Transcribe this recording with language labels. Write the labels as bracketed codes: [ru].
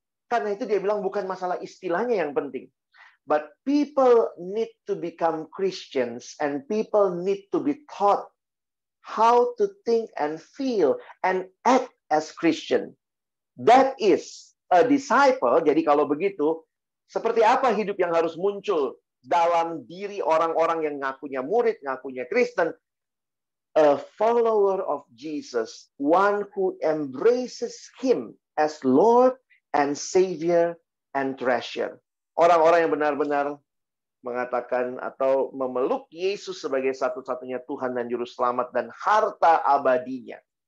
[id] Karena itu dia bilang bukan masalah istilahnya yang penting. [en] But people need to become Christians and people need to be taught how to think and feel and act as Christian. That is a disciple. [id] Jadi kalau begitu, seperti apa hidup yang harus muncul dalam diri orang-orang yang ngakunya murid, ngakunya Kristen? [en] A follower of Jesus, one who embraces Him as Lord and Savior and treasure. [id] Orang-orang yang benar-benar mengatakan atau memeluk Yesus sebagai satu-satunya Tuhan dan Juru Selamat dan harta abadinya.